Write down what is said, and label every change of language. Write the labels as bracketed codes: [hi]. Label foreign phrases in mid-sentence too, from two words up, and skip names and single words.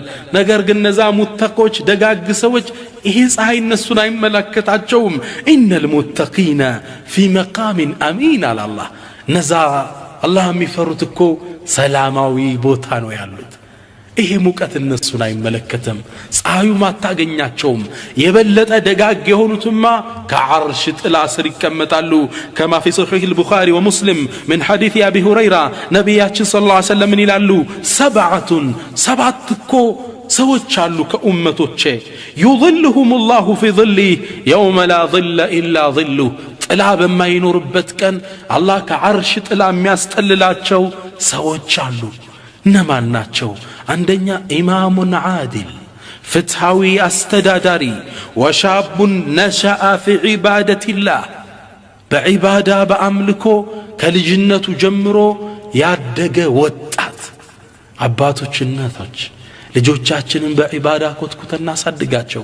[am] ነገር ግን ነዛ ሙተቆች ደጋግ ሰዎች ይሄ ፀሐይ እነሱን አይመለከታቸውም [ar] إن المتقين في مقام أمين [am] አላህ ነዛ አላህ የሚፈሩት እኮ ሰላማዊ ቦታ ነው ያሉት ይሄ ሙቀት እነሱን አይመለከተም ፀሐዩ ማታገኛቸውም የበለጠ ደጋግ የሆኑትማ ከዓርሽ ጥላ ስር ይቀመጣሉ [ar] كما في صحيح البخاري ومسلم من حديث ابي هريره [am] ነብያችን [ar] صلى الله عليه وسلم [am] ይላሉ ሰባት እኮ ሰዎች አሉ ከኡመቶቼ [ar] يظلهم الله في ظله يوم لا ظل الا ظله [am] ጥላ በማይኖርበት ቀን አላህ ከዓርሽ ጥላ የሚያስጠልላቸው ሰዎች አሉ እነማን ናቸው አንደኛ [ar] إمام عادل [am] ፍትሃዊ አስተዳዳሪ ወሻቡን [ar] نشأ في عبادة الله [am] በዒባዳ በአምልኮ ከልጅነቱ ጀምሮ ያደገ ወጣት አባቶች እናቶች ልጆቻችንን በዒባዳ ኮትኩተና ሳድጋቸው